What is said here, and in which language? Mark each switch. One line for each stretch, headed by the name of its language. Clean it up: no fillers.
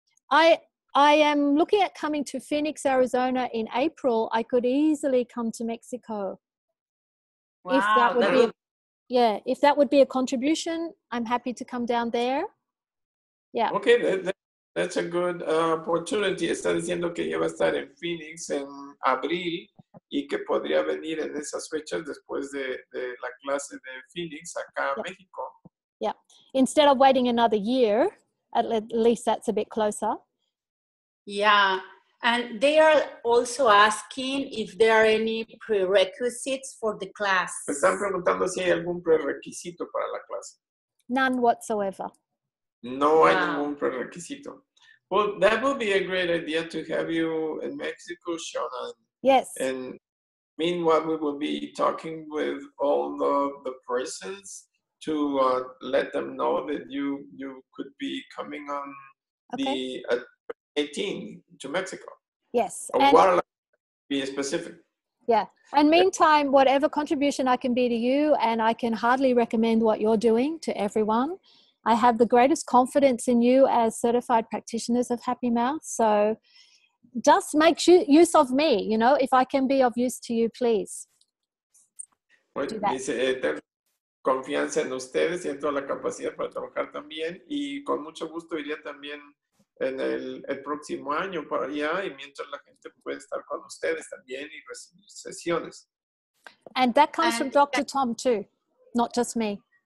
English: I am looking at coming to Phoenix, Arizona in April. I could easily come to Mexico. Wow, if that would be a contribution, I'm happy to come down there. Yeah. Okay, that's a good opportunity.
Spanish: Está diciendo que ella va a estar en Phoenix en abril y que podría venir en esas fechas después de la clase de Phoenix acá a México.
English: Yeah. Instead of waiting another year, at least that's a bit closer. Yeah. And they are also asking if there are any prerequisites for the class.
Spanish: Me están preguntando si hay algún prerequisito para la clase.
English: None whatsoever.
Spanish: No hay ningún prerequisito.
English: Well, that would be a great idea to have you in Mexico, Shauna. Yes. And meanwhile, we will be talking with all the persons to let them know that you could be coming on the 18 to Mexico. Yes. And be specific. Yeah. And meantime, whatever contribution I can be to you, and I can hardly recommend what you're doing to everyone. I have the greatest confidence in you as certified practitioners of Happy Mouth. So just make use of me, you know, if I can be of use to you, please.
Spanish: Bueno, dice, tengo confianza en ustedes, siento la capacidad para trabajar también y con mucho gusto iría también en el próximo año para allá y mientras la gente puede estar con ustedes también y recibir sesiones.
English: And that comes from Dr. Tom too, not just me.